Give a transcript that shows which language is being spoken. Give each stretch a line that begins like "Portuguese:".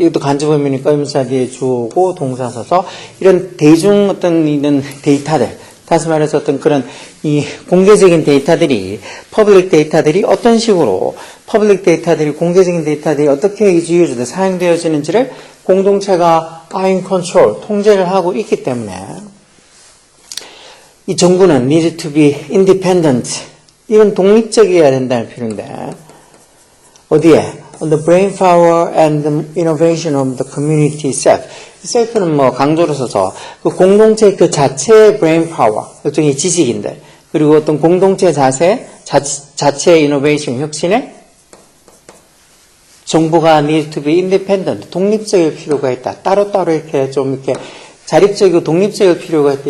Korean: 이것도 간접의미니까 의문사 뒤에 주어고 동사 써서 이런 대중 어떤 이런 데이터들, 다시 말해서 어떤 그런 이 공개적인 데이터들이, 퍼블릭 데이터들이 어떤 식으로, 퍼블릭 데이터들이, 공개적인 데이터들이 어떻게 used, 사용되어지는지를 공동체가 in control, 통제를 하고 있기 때문에 이 정부는
English: need to be independent.
Korean: 이건 독립적이어야 된다는 필요인데 어디에?
English: On the brain power and the innovation of the community itself.
Korean: self는 뭐 강조를 써서 그 공동체 그 자체의 brain power, 일종의 지식인들, 그리고 어떤 공동체 자체의 innovation, 혁신에 정부가
English: need to be independent,
Korean: 독립적일 필요가 있다. 따로따로 이렇게 좀 이렇게 자립적이고 독립적일 필요가 있다.